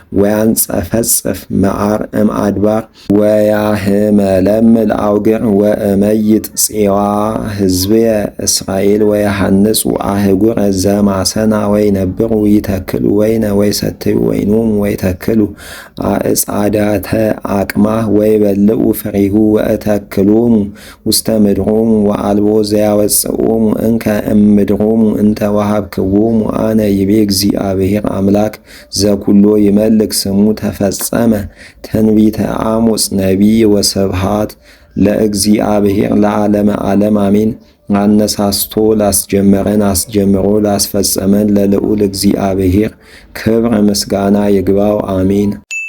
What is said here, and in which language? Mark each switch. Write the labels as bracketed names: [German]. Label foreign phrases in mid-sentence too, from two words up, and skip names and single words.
[Geez] ወያንጸፈጽፍ መዓር እምአድባር ወያህመለምል አውግር ወእመይጥ ፄዋ ሕዝብየ እስራኤል ወየሐንጹ አህጉረ ዘማሰና ወይነብሩ ይተክሉ ወይነ ወይሰትዩ ወይኖሙ ወይተክሉ አዕጻዳተ አቅማህ ወይበልዑ ፍሬሁ ወእተክሎሙ ውስተ ምድሮሙ ወአልቦ ዘያወፅኦሙ እንከ እምድሮሙ እንተ ወሀብክዎሙ አነ ይቤ እግዚአብሔር አምላክ ዘኩሎ ይመልክ ስሙ ተፈጸመ ትንቢተ አሞጽ ነቢይ ወስብሐት ለእግዚአብሔር ለዓለመ ዓለም አሜን። [Amharic] አነሳስቶ ላስጀመረን አስጀምሮ ላስፈጸመን ለልዑል እግዚአብሔር ክብር ምስጋና ይግባው አሜን።